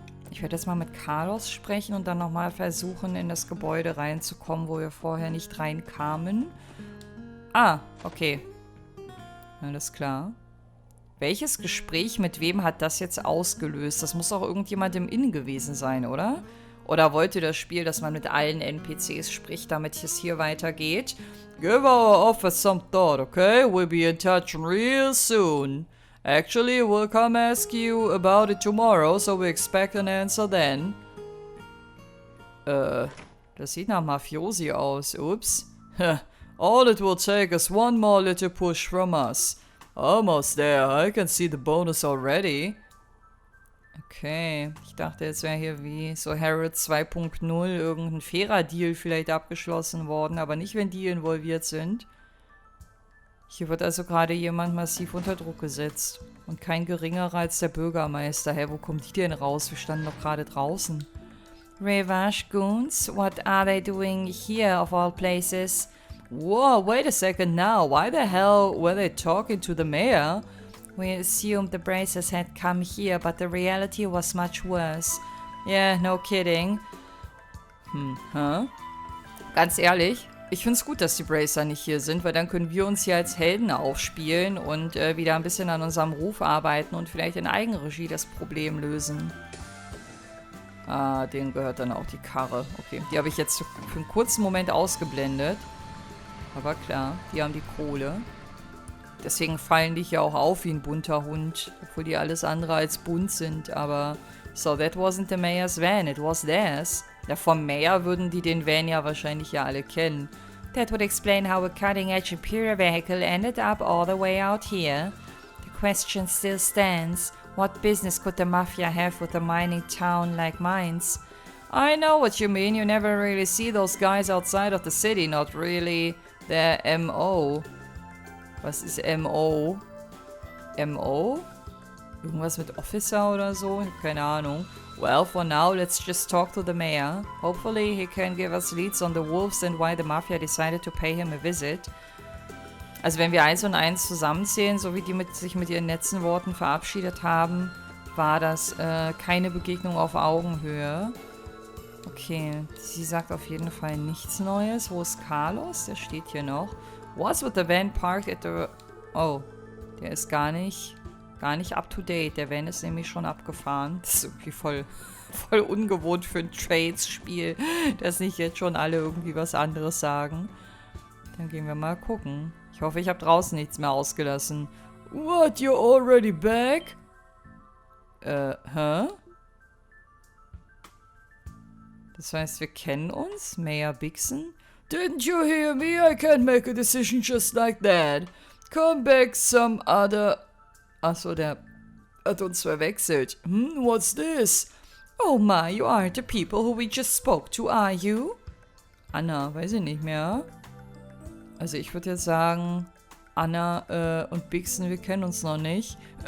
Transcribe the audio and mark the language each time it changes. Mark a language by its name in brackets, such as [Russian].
[German] Ich werde jetzt mal mit Carlos sprechen und dann nochmal versuchen, in das Gebäude reinzukommen, wo wir vorher nicht reinkamen. Ah, okay. Alles klar. Welches Gespräch mit wem hat das jetzt ausgelöst? Das muss auch irgendjemand im Inn gewesen sein, oder? Oder wollte das Spiel, dass man mit allen NPCs spricht, damit es hier weitergeht? [English] Give our office some thought, okay? We'll be in touch real soon. Actually, we'll come ask you about it tomorrow, so we expect an answer then. [German] Das sieht nach Mafiosi aus. Ups. [English] All it will take is one more little push from us. Almost there. I can see the bonus already. [German] Okay, ich dachte, jetzt wäre hier wie so Harrod 2.0 irgendein fairer Deal vielleicht abgeschlossen worden, aber nicht, wenn die involviert sind. Hier wird also gerade jemand massiv unter Druck gesetzt. Und kein geringerer als der Bürgermeister. Hä, wo kommen die denn raus? Wir standen doch gerade draußen. [English] Revenge Goons? What are they doing here of all places? Whoa, wait a second now. Why the hell were they talking to the mayor? We assumed the Bracers had come here, but the reality was much worse. Yeah, no kidding. [German] Ganz ehrlich, Ich finde es gut, dass die Bracer nicht hier sind, weil dann können wir uns hier als Helden aufspielen und wieder ein bisschen an unserem Ruf arbeiten und vielleicht in Eigenregie das Problem lösen. Ah, denen gehört dann auch die Karre. Okay, die habe ich jetzt für einen kurzen Moment ausgeblendet. Aber klar, die haben die Kohle. Deswegen fallen die hier auch auf wie ein bunter Hund, obwohl die alles andere als bunt sind, aber... [English] So, that wasn't the mayor's van, it was theirs. [German] Ja, vom Mayor würden die den Van ja wahrscheinlich ja alle kennen. [English] That would explain how a cutting-edge Imperial vehicle ended up all the way out here. The question still stands. What business could the Mafia have with a mining town like Mainz? I know what you mean, you never really see those guys outside of the city, not really their MO. [German] Was ist MO? MO? Irgendwas mit Officer oder so? Keine Ahnung. [English] Well, for now, let's just talk to the mayor. Hopefully, he can give us leads on the wolves and why the Mafia decided to pay him a visit. [German] Also wenn wir 1 und 1 zusammenzählen, so wie die sich mit ihren letzten Worten verabschiedet haben, war das keine Begegnung auf Augenhöhe. Okay, sie sagt auf jeden Fall nichts Neues. Wo ist Carlos? Der steht hier noch. [English] Was with the van parked at the... [German] Oh, der ist gar nicht [English] up to date. [German] Der Van ist nämlich schon abgefahren. Das ist irgendwie voll ungewohnt für ein Trades-Spiel, dass nicht jetzt schon alle irgendwie was anderes sagen. Dann gehen wir mal gucken. Ich hoffe, ich habe draußen nichts mehr ausgelassen. [English] What, you're already back? Hä? [German] Das heißt, wir kennen uns? [English] Mayor Bixen? Didn't you hear me? I can't make a decision just like that. Come back some other... [German] Achso, der hat uns verwechselt. [English] What's this? Oh my, you aren't the people who we just spoke to, are you? [German] Anna, weiß ich nicht mehr. Also ich würde jetzt sagen, Anna und Bixen, wir kennen uns noch nicht.